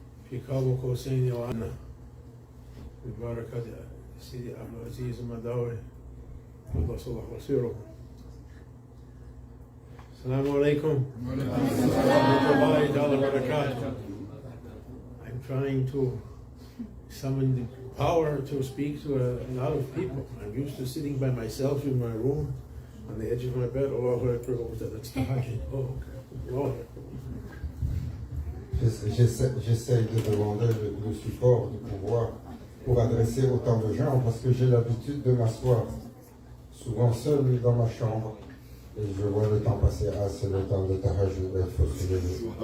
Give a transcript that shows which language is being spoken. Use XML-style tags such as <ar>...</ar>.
<ar>في كابو قوسين وعنا ببركة سيدي عبد العزيز المداوي الله صلح وسيره. السلام عليكم ورحمة الله وبركاته.</ar> <en>I'm trying to summon the power to speak to a lot of people. I'm used to sitting by myself in my room on the edge of my bed. Allahu Akbar, that's tahajjud. Oh, Allahu Akbar.</en> <fr>J'essaye de demander le support du pouvoir pour adresser autant de gens parce que j'ai l'habitude de m'asseoir souvent seul dans ma chambre et je vois le temps passer. Ah, c'est le temps de tahajjud, il faut se lever.</fr>